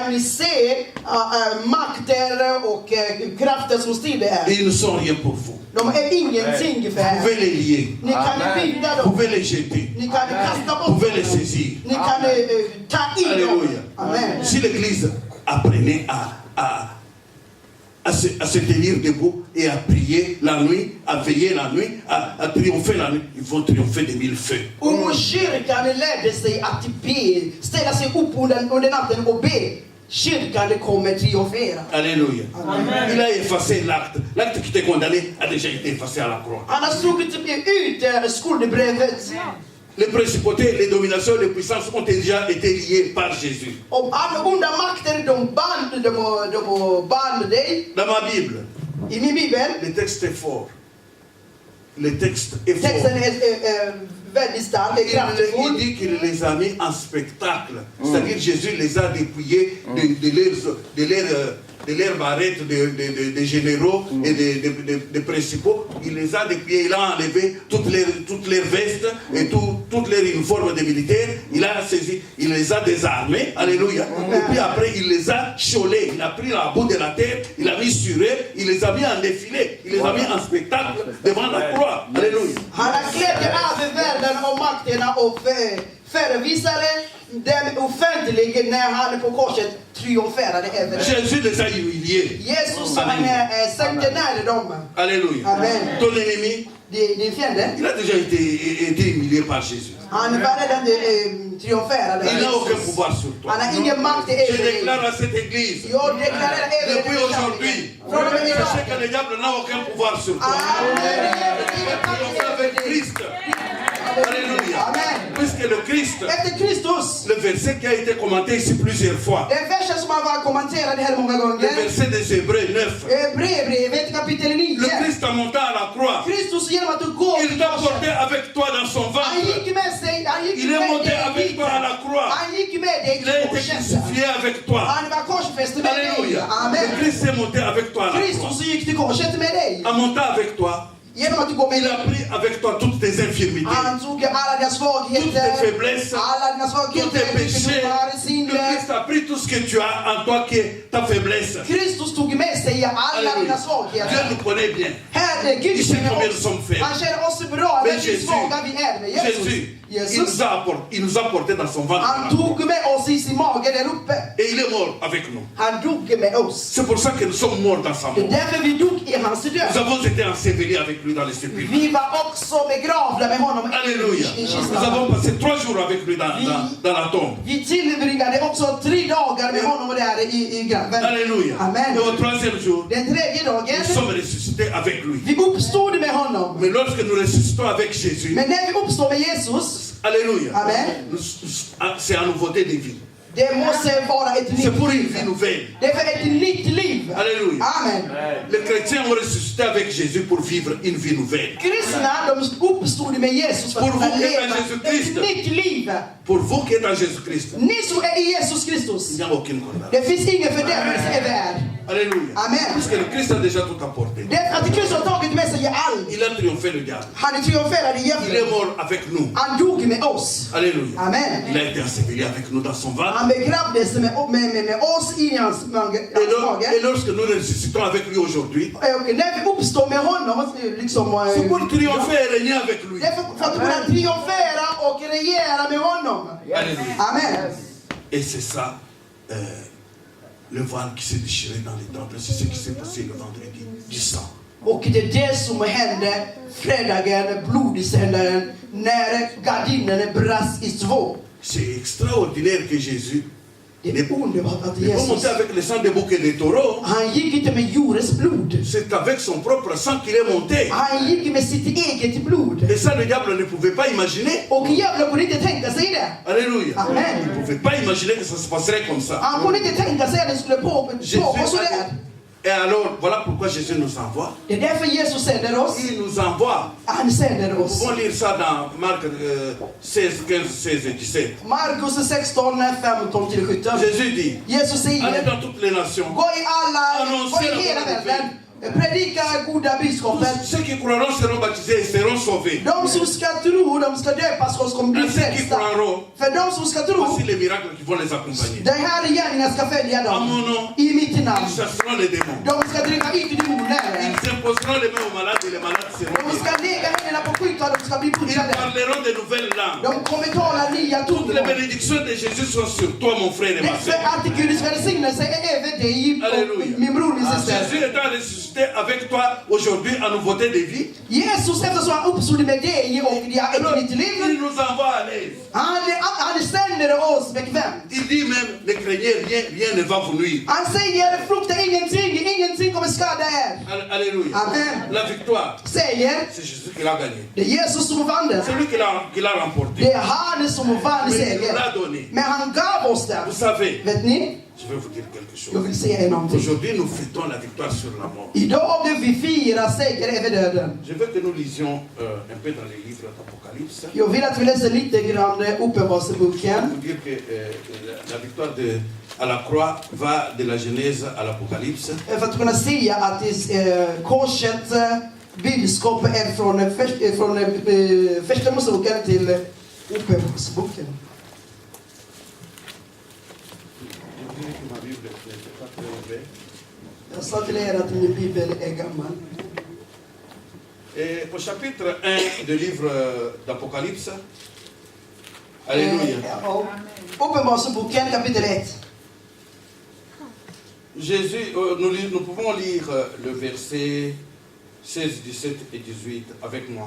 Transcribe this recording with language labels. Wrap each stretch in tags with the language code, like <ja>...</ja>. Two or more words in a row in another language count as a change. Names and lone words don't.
<sv>ni se makter och krafter som strider här.</sv> <fr>Ils ne sont rien pour vous.</fr> <sv>De är ingenting för</sv> <fr>Vous pouvez</fr> <sv>er.</sv> <fr>les lier.</fr> <sv>Ni kan binda</sv> <fr>Vous</fr> <sv>dem.</sv> <fr>pouvez les jeter.</fr> <sv>Ni kan kasta</sv> <fr>Vous</fr> <sv>bort</sv> <fr>pouvez les</fr> <sv>dem.</sv> <fr>saisir.</fr> <sv>Ni kan ta in dem.</sv> <fr>Alléluia.</fr> <sv>Amen.</sv> <fr>Si l'Église apprenait à se tenir debout et à prier la nuit, à veiller la nuit, à triompher la nuit, ils vont triompher de mille feux.</fr> <sv>Om kyrkan lärde sig att be, ställa sig upp under natten och be, kyrkan kommer triumfera.</sv> <fr>Alléluia.</fr> <sv>Amen.</sv> <fr>Il a effacé l'acte. L'acte qui était condamné a déjà été effacé à la croix.</fr> <sv>Han har strukit ut skuldebrevet.</sv> <fr>Les principautés, les dominations, les puissances ont déjà été liées par Jésus.</fr> <sv>Och alla onda makter, de band dig.</sv> <fr>Dans ma Bible,</fr> <sv>I min bibel,</sv> <fr>le texte est fort. Le texte est</fr> <sv>texten</sv> <fr>fort.</fr> <sv>är väldigt stark,</sv> <fr>Il</fr> <sv>kraftfull.</sv> <fr>dit qu'il les a mis en spectacle. C'est-à-dire Jésus les a dépouillés de leurs barrettes de généraux et de principaux. Il les a dépouillés, il a enlevé toutes leurs vestes et toutes leurs uniformes de militaires. Il a saisi, il les a désarmés. Alléluia. Et puis après, il les a chiolés. Il a pris la boue de la terre, il a mis sur eux, il les a mis en défilé. Il les a mis en spectacle devant la croix. Alléluia.</fr> <sv>Han har klätt över världen och makterna och förevisade den offentligen när han på korset triumferade över det.</sv> <fr>Jésus les a humiliés.</fr> <sv>Jesus han sänkte ner dem.</sv> <fr>Alléluia.</fr> <sv>Amen.</sv> <fr>Ton ennemi,</fr> <sv>Din fiende,</sv> <fr>il a déjà été humilié par Jésus.</fr> <sv>han var redan triumferade.</sv> <fr>Il n'a aucun pouvoir sur toi.</fr> <sv>Han har ingen makt</sv> <fr>Je</fr> <sv>över dig.</sv> <fr>déclare à cette église,</fr> <sv>Jag deklarerar över</sv> <fr>depuis</fr> <sv>dig</sv> <fr>aujourd'hui,</fr> <sv>från och med</sv> <fr>je</fr> <sv>idag.</sv> <fr>sais que le diable n'a aucun pouvoir sur toi.</fr> <sv>Amen.</sv> <fr>Tu es avec Christ. Alléluia.</fr> <sv>Amen.</sv> <fr>Puisque le Christ,</fr> <sv>Efter Kristus,</sv> <fr>le verset qui a été commenté ici plusieurs fois,</fr> <sv>den versen som har varit kommenterad här många</sv> <fr>le</fr> <sv>gånger.</sv> <fr>verset des Hébreux 9,</fr> <sv>Brevbrevet kapitel 9.</sv> <fr>le Christ a monté à la croix.</fr> <sv>Kristus genom att du går</sv> <fr>Il t'a porté avec toi dans son</fr> <sv>han</sv> <fr>ventre.</fr> <sv>gick med sig, han gick</sv> <fr>Il est</fr> <sv>med</sv> <fr>monté</fr> <sv>dig</sv> <fr>avec</fr> <sv>dit.</sv> <fr>toi à la croix.</fr> <sv>Han gick med dig</sv> <fr>Il a été</fr> <sv>till korset.</sv> <fr>crucifié avec toi.</fr> <sv>Han var korsfäst med dig.</sv> <fr>Alléluia. Le</fr> <sv>Amen.</sv> <fr>Christ est monté avec toi à la croix.</fr> <sv>Kristus gick till korset med dig.</sv> <fr>A monté avec toi.</fr> <sv>Genom att du går med</sv> <fr>Il a</fr> <sv>dig.</sv> <fr>pris avec toi toutes tes infirmités,</fr> <sv>Han tog alla dina</sv> <fr>toutes tes</fr> <sv>svagheter.</sv> <fr>faiblesses,</fr> <sv>Alla dina</sv> <fr>tous tes</fr> <sv>svagheter.</sv> <fr>péchés.</fr> <sv>Sjukdomar,</sv> <fr>Le</fr> <sv>synder.</sv> <fr>Christ a pris tout ce que tu as en toi qui est ta faiblesse.</fr> <sv>Kristus tog med sig alla dina</sv> <fr>Alléluia. Dieu</fr> <sv>svagheter.</sv> <fr>nous connaît bien.</fr> <sv>Herre, Gud</sv> <fr>Il sait</fr> <sv>känner</sv> <fr>combien nous</fr> <sv>oss.</sv> <fr>sommes faibles.</fr> <sv>Han känner oss bra, Men men hur</sv> <fr>Jésus,</fr> <sv>svaga vi är med Jesus. Jesus,</sv> <fr>il nous a porté dans son ventre.</fr> <sv>han tog med oss i sin mage där uppe.</sv> <fr>Et il est mort avec nous.</fr> <sv>Han dog med oss.</sv> <fr>C'est pour ça que nous sommes morts dans sa</fr> <sv>Det är</sv> <fr>mort.</fr> <sv>därför vi dog i hans</sv> <fr>Nous</fr> <sv>död.</sv> <fr>avons été ensevelis avec lui dans les sépulcres.</fr> <sv>Vi var också begravda med honom</sv> <fr>Alléluia.</fr> <sv>i</sv> <fr>Nous</fr> <sv>kistan.</sv> <fr>avons passé 3 jours avec lui dans la tombe.</fr> <sv>Vi tillbringade också 3 dagar med honom där i graven.</sv> <fr>Alléluia.</fr> <sv>Amen.</sv> <fr>Et au 3e jour,</fr> <sv>Den tredje</sv> <fr>nous</fr> <sv>dagen,</sv> <fr>sommes ressuscités avec lui.</fr> <sv>vi uppstod med honom.</sv> <fr>Mais lorsque nous ressuscitons avec Jésus,</fr> <sv>Men när vi uppstår med Jesus,</sv> <fr>Alléluia,</fr> <sv>Amen.</sv> <fr>c'est en nouveauté de vie.</fr> <sv>det måste vara ett</sv> <fr>C'est</fr> <sv>nytt</sv> <fr>pour une</fr> <sv>liv.</sv> <fr>vie nouvelle.</fr> <sv>Det är för ett nytt liv.</sv> <fr>Alléluia.</fr> <sv>Amen.</sv> <fr>Les chrétiens ont ressuscité avec Jésus pour vivre une vie nouvelle.</fr> <sv>Kristna, de uppstod med Jesus för</sv> <fr>Pour</fr> <sv>att</sv> <fr>vous</fr> <sv>kunna</sv> <fr>qui êtes en</fr> <sv>leva</sv> <fr>Jésus-Christ.</fr> <sv>ett nytt liv.</sv> <fr>Pour vous qui êtes en Jésus-Christ,</fr> <sv>Ni som är i Jesus</sv> <fr>il</fr> <sv>Kristus,</sv> <fr>n'y a aucune condamnation.</fr> <sv>det finns ingen fördömelse i världen.</sv> <fr>Alléluia.</fr> <sv>Amen.</sv> <fr>Puisque le Christ a déjà tout apporté.</fr> <sv>Det är att Kristus har tagit med sig allt.</sv> <fr>Il a triomphé le diable.</fr> <sv>Han är triumferad i</sv> <fr>Il est</fr> <sv>djävulen.</sv> <fr>mort avec nous.</fr> <sv>Han dog med oss.</sv> <fr>Alléluia.</fr> <sv>Amen.</sv> <fr>Il a été enseveli avec nous dans son ventre.</fr> <sv>Han begravdes med oss in i hans</sv> <fr>Et</fr> <sv>mage.</sv> <fr>lorsque nous ressuscitons avec lui aujourd'hui,</fr> <sv>Och när vi uppstår med honom, liksom,</sv> <fr>c'est pour triompher et régner avec lui.</fr> <sv>det är för att kunna triumfera och regera med honom.</sv> <fr>Alléluia.</fr> <sv>Amen.</sv> <fr>Et c'est ça, le voile qui s'est déchiré dans les temples, c'est ce qui s'est passé le vendredi du sang.</fr> <sv>Och det är det som hände fredagen, blodigsändaren, när gardinen brast i två.</sv> <fr>C'est extraordinaire que Jésus</fr> <sv>Det är underbart att</sv> <fr>n'est pas</fr> <sv>Jesus,</sv> <fr>monté avec le sang des boucs et des taureaux.</fr> <sv>han gick inte med djurens blod.</sv> <fr>C'est avec son propre sang qu'il est monté.</fr> <sv>Han gick med sitt eget blod.</sv> <fr>Et ça, le diable ne pouvait pas imaginer.</fr> <sv>Och djävulen kunde inte tänka sig det.</sv> <fr>Alléluia.</fr> <sv>Amen.</sv> <fr>Il ne pouvait pas imaginer que ça se passerait comme ça.</fr> <sv>Han kunde inte tänka sig att det skulle pågå sådär.</sv> <fr>Et alors, voilà pourquoi Jésus nous envoie.</fr> <sv>Det är därför Jesus sänder oss.</sv> <fr>Il nous envoie.</fr> <sv>Han sänder</sv> <fr>Nous</fr> <sv>oss.</sv> <fr>pouvons lire ça dans Marc 16, 15, 16 et 17.</fr> <sv>Markus 16, 15-17.</sv> <fr>Jésus dit,</fr> <sv>Jesus</sv> <fr>allez</fr> <sv>säger,</sv> <fr>dans toutes les nations,</fr> <sv>gå i hela världen Predika goda budskapet.</sv> <fr>Ceux qui croiront seront baptisés et seront sauvés.</fr> <sv>De som ska tro, de ska döpas och kommer bli</sv> <fr>Et ceux qui</fr> <sv>frälsta.</sv> <fr>croiront,</fr> <sv>För de som ska tro,</sv> <fr>voici les miracles qui vont les accompagner.</fr> <sv>den här gärningen ska följa</sv> <fr>À mon</fr> <sv>dem.</sv> <fr>nom,</fr> <sv>I mitt namn.</sv> <fr>ils chasseront les démons.</fr> <sv>De ska driva ut demoner.</sv> <fr>Ils imposeront les mains aux malades et les malades seront</fr> <sv>De</sv> <fr>guéris.</fr> <sv>ska lägga händerna på sjuka och de ska bli</sv> <fr>Ils</fr> <sv>botade.</sv> <fr>parleront de nouvelles langues.</fr> <sv>De kommer tala nya</sv> <fr>Toutes les</fr> <sv>tungor.</sv> <fr>bénédictions de Jésus sont sur toi, mon frère et ma</fr> <sv>För</sv> <fr>soeur.</fr> <sv>att Guds välsignelse är över dig,</sv> <fr>Alléluia.</fr> <sv>min bror, min syster.</sv> <fr>Jésus étant ressuscité avec toi aujourd'hui en nouveauté de vie,</fr> <sv>Jesus, eftersom han uppstod med dig och det har</sv> <fr>alors,</fr> <sv>ett nytt</sv> <fr>il</fr> <sv>liv,</sv> <fr>nous envoie à l'aise.</fr> <sv>han sänder oss bekvämt.</sv> <fr>Il dit même, ne craignez rien, rien ne va vous nuire.</fr> <sv>Han säger, frukta ingenting kommer skada er.</sv> <fr>Alléluia.</fr> <sv>Amen.</sv> <fr>La victoire,</fr> <sv>Säger,</sv> <fr>c'est Jésus qui l'a gagnée.</fr> <sv>det är Jesus som vann den.</sv> <fr>C'est lui qui l'a remporté.</fr> <sv>Det är han som vann</sv> <fr>Mais il nous</fr> <sv>seger.</sv> <fr>l'a donné.</fr> <sv>Men han gav oss den.</sv> <fr>Vous savez,</fr> <sv>Vet ni?</sv> <fr>je vais vous dire quelque</fr> <sv>Jag</sv> <fr>chose.</fr> <sv>vill säga er någonting.</sv> <fr>Aujourd'hui, nous fêtons la victoire sur la mort.</fr> <sv>Idag vi firar seger över döden.</sv> <fr>Je veux que nous lisions un peu dans les livres d'Apocalypse.</fr> <sv>Jag vill att vi läser lite grann</sv> <fr>Pour</fr> <sv>Uppenbarelseboken.</sv> <fr>vous dire que la victoire à la croix va de la Genèse à l'Apocalypse.</fr> <sv>För att kunna säga att korsets budskap är från första Moseboken till Uppenbarelseboken.</sv> <fr>Ma Bible n'était pas très ouverte.</fr> <sv>Jag sa till er att min bibel är gammal.</sv> <fr>Et au chapitre 1 du livre d'Apocalypse, Alléluia,</fr> <sv>Uppenbarelseboken kapitel 1.</sv> <fr>Jésus, nous pouvons lire le verset 16, 17 et 18 avec moi.</fr>